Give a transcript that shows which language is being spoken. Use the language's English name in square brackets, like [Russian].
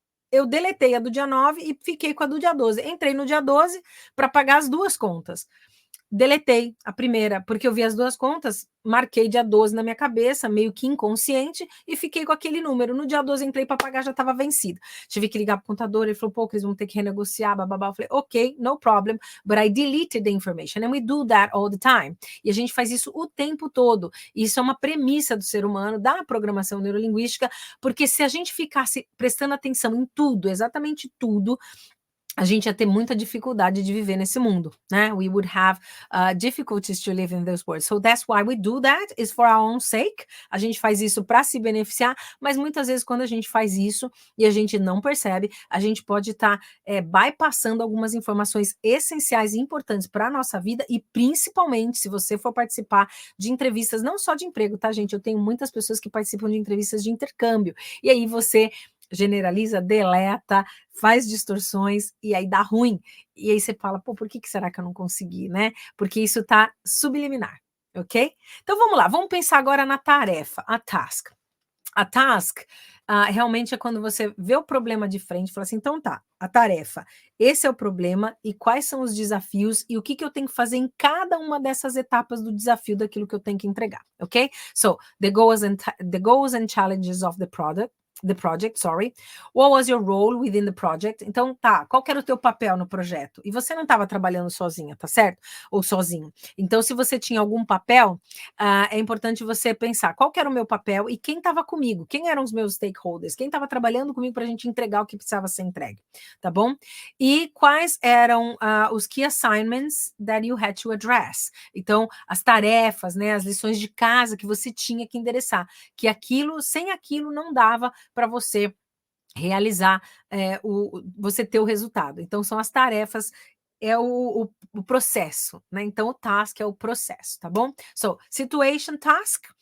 [Portuguese] Eu deletei a do dia 9 e fiquei com a do dia 12. Entrei no dia 12 para pagar as 2 contas. Deletei a primeira, porque eu vi as 2 contas, marquei dia 12 na minha cabeça, meio que inconsciente, e fiquei com aquele número. No dia 12 entrei para pagar, já estava vencido. Tive que ligar para o contador, ele falou, pô, Cris, vamos ter que renegociar, bababá. Eu falei, [English] ok, no problem, but I deleted the information, and we do that all the time. [Portuguese] E a gente faz isso o tempo todo. E isso é uma premissa do ser humano, da programação neurolinguística, porque se a gente ficasse prestando atenção em tudo, exatamente tudo, a gente ia ter muita dificuldade de viver nesse mundo, né? [English] We would have difficulties to live in this world. So that's why we do that, is for our own sake. [Portuguese] A gente faz isso para se beneficiar, mas muitas vezes quando a gente faz isso e a gente não percebe, a gente pode estar bypassando algumas informações essenciais e importantes para a nossa vida, e principalmente se você for participar de entrevistas, não só de emprego, tá, gente? Eu tenho muitas pessoas que participam de entrevistas de intercâmbio, e aí você generaliza, deleta, faz distorções e aí dá ruim. E aí você fala, pô, por que será que eu não consegui, né? Porque isso está subliminar, ok? Então vamos lá, vamos pensar agora na tarefa, a task. A task, realmente é quando você vê o problema de frente e fala assim, então tá, a tarefa, esse é o problema e quais são os desafios e o que eu tenho que fazer em cada uma dessas etapas do desafio daquilo que eu tenho que entregar, ok? [English] So, the goals and challenges of the project, sorry. What was your role within the project? [Portuguese] Então, tá, qual que era o teu papel no projeto? E você não estava trabalhando sozinha, tá certo? Ou sozinho. Então, se você tinha algum papel, é importante você pensar qual que era o meu papel e quem estava comigo, quem eram os meus stakeholders, quem estava trabalhando comigo para a gente entregar o que precisava ser entregue, tá bom? E quais eram os [English] key assignments that you had to address? [Portuguese] Então, as tarefas, né, as lições de casa que você tinha que endereçar, que aquilo, sem aquilo não dava para você realizar, você ter o resultado. Então, são as tarefas, é o processo, né? Então, o task é o processo, tá bom? [English] So, situation task.